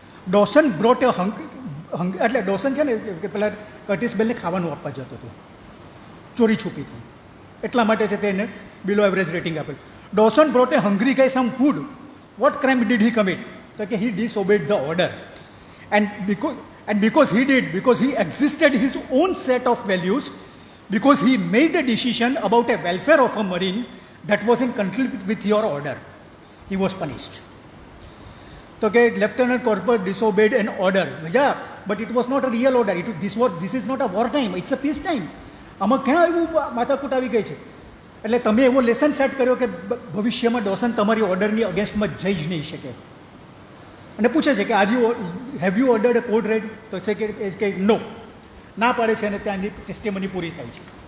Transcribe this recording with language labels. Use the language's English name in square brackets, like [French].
[Gujarati] ડોસન brought એ એટલે ડોસન છે ને કે પેલા કર્ટિસ બેલને ખાવાનું આપવા જતો હતો ચોરી છુપીથી, એટલા માટે છે તેને બિલો એવરેજ રેટિંગ આપેલું. [English] Dawson brought a hungry guy some food, what crime did he commit? [Gujarati] તો કે [English] He disobeyed the order. And because he existed his own set of values, because he made a decision about a welfare of a marine that was in conflict with your order, he was punished. So Lieutenant Corporal disobeyed an order. Yeah, but it was not a real order. This is not a war time, it's a peace time. [Gujarati] આમાં ક્યાં એવું માથાકૂટ આવી ગઈ છે? એટલે તમે એવો લેસન સેટ કર્યો કે ભવિષ્યમાં ડોસન તમારી ઓર્ડરની અગેન્સ્ટમાં જઈ જ નહીં શકે. અને પૂછે છે કે [English] Have you ordered a code red? [Gujarati] તો છે કે નો, ના પાડે છે, અને ત્યાંની ટેસ્ટિમની પૂરી થાય છે.